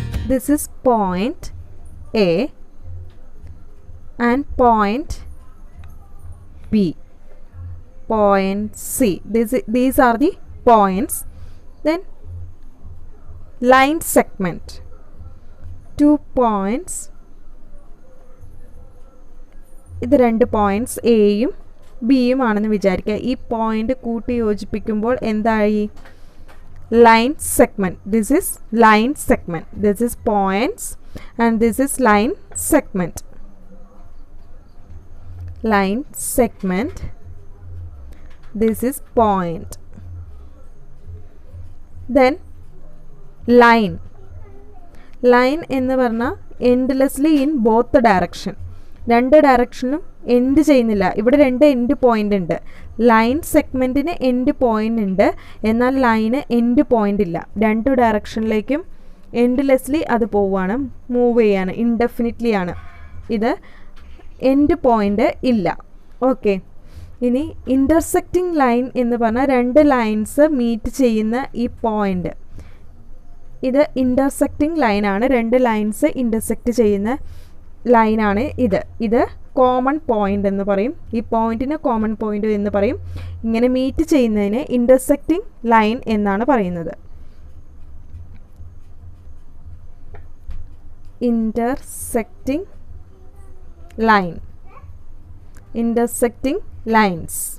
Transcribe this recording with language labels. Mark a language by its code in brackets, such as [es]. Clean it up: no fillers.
[en] this is point A and point B, point C. These are the points. Then line segment, 2 points. [ml] ഇത് 2 points എയും ബിയും ആണെന്ന് വിചാരിക്കുക. ഈ പോയിന്റ് കൂട്ടി യോജിപ്പിക്കുമ്പോൾ എന്തായി? Line segment. [en] This is line segment. This is points and this is line segment. Line segment. This is point. Then line. Line [ml] എന്ന് പറഞ്ഞാൽ [en] endlessly in both the direction. [ml] രണ്ട് ഡയറക്ഷനും എൻഡ് ചെയ്യുന്നില്ല. ഇവിടെ 2 എൻഡ് പോയിന്റ് ഉണ്ട്. Line സെഗ്മെൻറ്റിന് end point ഉണ്ട്, എന്നാൽ line end point ഇല്ല. 2 ഡയറക്ഷനിലേക്കും എൻഡ്ലെസ്ലി അത് പോവുകയാണ്, മൂവ് ചെയ്യാണ്, ഇൻഡെഫിനിറ്റ്ലി ആണ്. ഇത് എൻഡ് പോയിന്റ് ഇല്ല. ഓക്കെ, ഇനി ഇൻ്റർസെക്റ്റിംഗ് ലൈൻ എന്ന് പറഞ്ഞാൽ 2 ലൈൻസ് മീറ്റ് ചെയ്യുന്ന ഈ പോയിന്റ്, ഇത് ഇൻ്റർസെക്റ്റിംഗ് ലൈനാണ്. 2 ലൈൻസ് ഇൻ്റർസെക്റ്റ് ചെയ്യുന്ന ലൈനാണ് ഇത്. ഇത് കോമൺ പോയിന്റ് എന്ന് പറയും. ഈ പോയിന്റിന് കോമൺ പോയിന്റ് എന്ന് പറയും. ഇങ്ങനെ മീറ്റ് ചെയ്യുന്നതിന് ഇൻ്റർസെക്റ്റിംഗ് ലൈൻ എന്നാണ് പറയുന്നത്. [en] Intersecting line, intersecting lines.